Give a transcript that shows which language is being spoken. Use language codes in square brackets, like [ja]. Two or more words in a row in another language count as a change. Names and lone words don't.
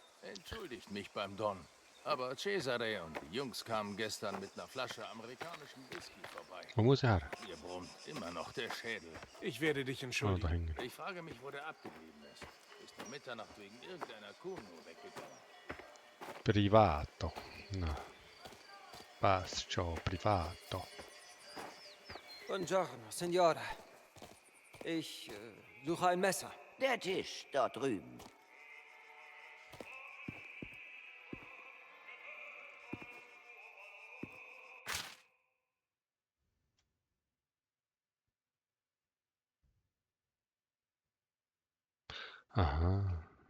[de] Entschuldigt mich beim Don. Aber Cesare und die Jungs kamen gestern mit einer Flasche amerikanischen Whisky vorbei. Wo muss er her? Mir brummt immer noch der Schädel. Ich werde dich Oh, da entschuldigen. hängen. Ich frage mich, wo der abgeblieben ist. Ist um Mitternacht wegen irgendeiner Kuh nur weggegangen? [it] Privato. No. [de] Passt schon, privato. [it] Buongiorno, Signora. [de] Ich suche ein Messer. Der Tisch dort drüben. Aha.